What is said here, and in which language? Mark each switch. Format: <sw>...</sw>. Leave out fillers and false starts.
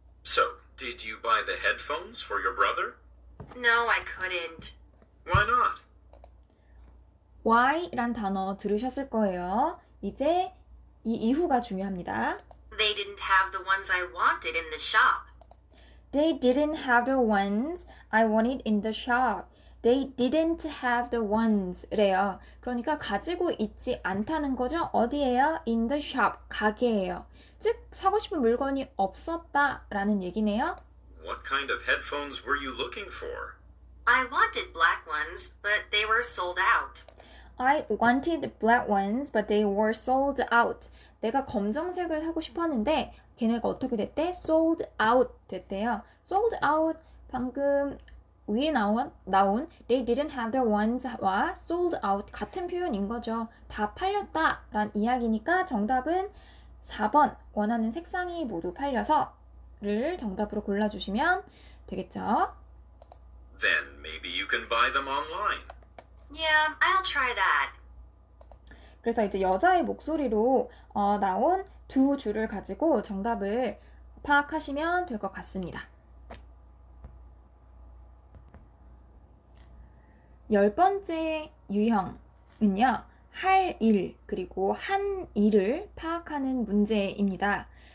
<en>So, did you buy the headphones for your brother? No, I couldn't. Why not?</en> <ko>why란 단어 들으셨을 거예요. 이제 이 이후가 중요합니다.</ko> <en>They didn't have the ones I wanted in the shop. They didn't have the ones I wanted in the shop. They didn't have the ones</en> <ko>래요. 그러니까 가지고 있지 않다는 거죠. 어디에요?</ko> <en>In the shop.</en> <ko>가게예요. 즉 사고 싶은 물건이 없었다 라는 얘기네요.</ko> <en>What kind of headphones were you looking for? I wanted black ones, but they were sold out. I wanted black ones, but they were sold out.</en> <ko>내가 검정색을 사고 싶었는데 걔네가 어떻게 됐대? sold out 됐대요. sold out 방금 위에 나온</ko> <en>they didn't have the ones</en> <ko>와 sold out 같은 표현인 거죠. 다 팔렸다 란 이야기니까 정답은 4번 원하는 색상이 모두 팔려서를 정답으로 골라주시면 되겠죠.</ko> <en>Then maybe you can buy them online. Yeah, I'll try that.</en> <ko>그래서 이제 여자의 목소리로 나온 두 줄을 가지고 정답을 파악하시면 될 것 같습니다. 10번째 유형은요. 할 일, 그리고 한 일을 파악하는 문제입니다.</ko>